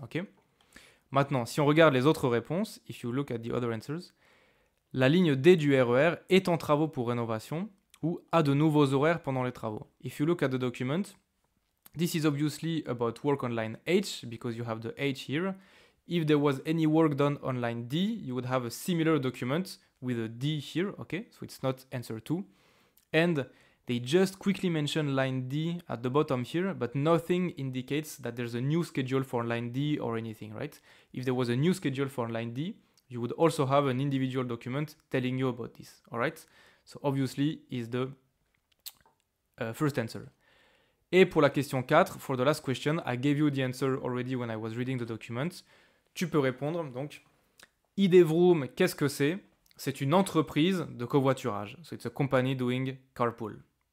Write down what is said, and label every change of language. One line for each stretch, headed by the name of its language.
English: Okay?
French: Maintenant, si on regarde les autres réponses, if you look at the other answers, la ligne D du RER est en travaux pour rénovation ou a de nouveaux horaires pendant les travaux.
English: If you look at the document, this is obviously about work on line H because you have the H here. If there was any work done on line D, you would have a similar document with a D here, okay? So it's not answer 2. And they just quickly mention line D at the bottom here, but nothing indicates that there's a new schedule for line D or anything, right? If there was a new schedule for line D, you would also have an individual document telling you about this, all right? So obviously is the first answer. Et pour la question 4, for the last question, I gave you the answer already when I was reading the document.
French: Tu peux répondre, donc, ID-Vroom, qu'est-ce que c'est? C'est une entreprise de covoiturage.
English: So it's a company doing carpool.